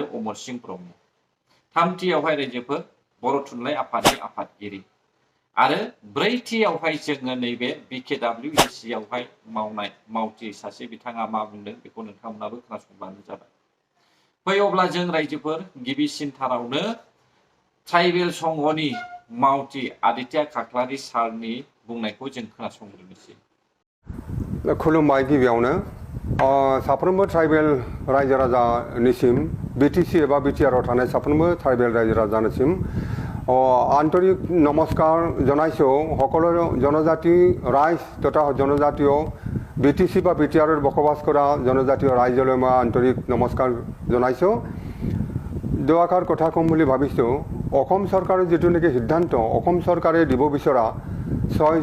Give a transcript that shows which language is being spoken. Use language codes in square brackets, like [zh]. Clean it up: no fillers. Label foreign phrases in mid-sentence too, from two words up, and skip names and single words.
[brx] अमर सिंह ब्रह्म थामथियावहाय रायजोफोर बर' थुनलाइ आफादनि आफादगिरि आरो ब्रैथियावहाय जोङो नैबे BKWSC आवहाय मावनाय मावथि सासे बिथाङा मा बुंदों बेखौ नोंथांमोनाबो खोनासंबानो जाबाय फै अब्ला जों रायजोफोर गिबिसिनथारावनो ट्राइबेल संघनि मावथि आदित्य खाख्लारि सारनि बुंनायखौ जों खोनासंग्रोनोसै खुलुमबाय गिबियावनो साफ्रोमबो ट्राइबेल रायजो राजानिसिम BTC एबा BTR आव थानाय साफ्रोमबो ट्राइबेल रायजो राजानिसिम आन्तरिक नमस्कार [as] जनाइছো সকলো জনজাতি ৰাইজ তথা জনজাতীয় BTC বা BTR ৰ বসবাস কৰা জনজাতীয় ৰাইজলৈ মই আন্তৰিক নমস্কাৰ জনাইছো দুআষাৰ কথা কম বুলি ভাবিছো অসম চৰকাৰৰ যেটো নেকি সিদ্ধান্ত অসম চৰকাৰে দিব বিচৰা 6